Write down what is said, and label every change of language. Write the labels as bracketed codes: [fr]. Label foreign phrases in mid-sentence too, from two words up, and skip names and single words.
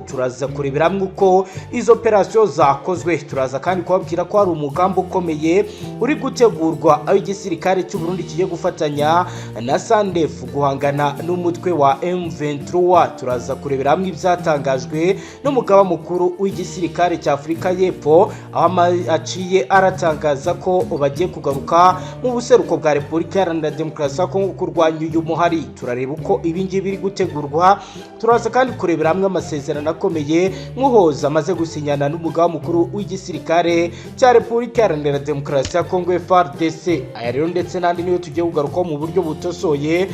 [rw] Turaza kureberamwe uko izo operasiyo zakozwe, turaza kandi kubabwira ko hari umugambi ukomeye uri gutegurwa aho igisirikare cy'u Burundi kigiye gufatanya na SANDF guhangana n'umutwe wa M23. Turaza kureberamwe ibyatangajwe n'umugaba mukuru w'igisirikare cya Afurika y'Epfo, aho aciye aratangaza ko bagiye kugaruka mu buseruko bwa Repubulika Iharanira Demokarasi ya Kongo kurwanya uyu muhari. Turareba uko ibingibi biri gutegurwa. Turaza kandi kurebera hamwe amasezerano akomeye Muhoza amaze gusinyana n'umugaba mukuru w'igisirikare cya Repubulika Iharanira Demokarasi ya Kongo FARDC. Aya rero ndetse n'andi niyo tugiye kugarukaho mu buryo butosoye.